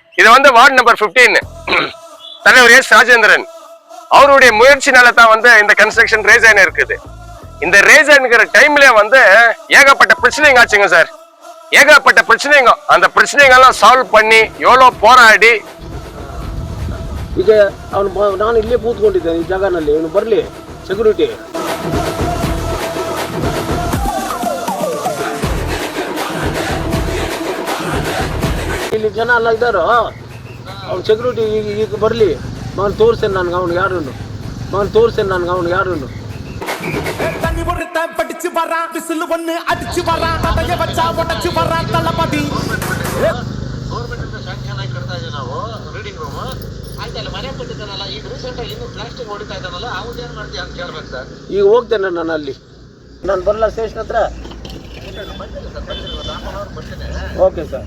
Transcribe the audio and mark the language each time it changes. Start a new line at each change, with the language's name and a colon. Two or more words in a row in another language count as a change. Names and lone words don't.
Tamil: இது வந்து வார்டு நம்பர் 15 தலைவர் எஸ் ராஜேந்திரன் அவருடைய முயற்சினால தான் வந்து இந்த
English: construction race
Tamil: ஆன இருக்குது. இந்த ரேஸ் ஆனுங்கிற டைம்ல வந்து ஏகப்பட்ட பிரச்சனைங்க ஆச்சுங்க சார். ஏகப்பட்ட பிரச்சனைங்க. அந்த பிரச்சனைகள்லாம் சால்வ் பண்ணி எவ்வளோ போராடி
Kannada: ಈಗ ಅವನು ನಾನು ಇಲ್ಲೇ ಕೂತ್ಕೊಂಡಿದ್ದೆ ಈ ಜಾಗನಲ್ಲಿ. ಇವನು ಬರಲಿ ಸೆಕ್ಯೂರಿಟಿ. ಇಲ್ಲಿ ಜನ ಎಲ್ಲ ಇದ್ದಾರೋ ಅವ್ನು ಸೆಕ್ಯೂರಿಟಿ ಈಗ ಬರಲಿ. ನಾನು ತೋರಿಸ್ತೇನೆ ನನಗೆ ಅವನು ಯಾರು. ನಾನು ತೋರಿಸ್ತೇನೆ ನನಗೆ ಅವನು ಯಾರು.
Tamil: படிச்சு வரா விசில் ஒன்னு அடிச்சு வரா தடைய வச்சா உடைச்சு வரா தளபதி.
English: government sanction
Kannada: ಆಗಿ ಕಟ್ತಾ ಇದ್ದೀವಿ ನಾವು
English: reading room.
Kannada: ಆಯ್ತಲ್ಲ ಮನೆ ಕಟ್ಟಿದ್ದಾನಲ್ಲ ಈಗ ರೀಸೆಂಟ್ ಆಗಿ ಇನ್ನು ಪ್ಲಾಸ್ಟಿಕ್ ಹೊಡಿತಾ ಇದ್ದಾನಲ್ಲ ಅವನೇನು ಮಾಡ್ತೀಯ ಅಂತ ಕೇಳ್ಬೇಕು ಸರ್. ಈಗ ಹೋಗ್ತೇನೆ ನಾನು ಅಲ್ಲಿ. ನಾನು ಬರಲ್ಲ ಸ್ಟೇಷನ್ ಹತ್ರ.
English: okay sir.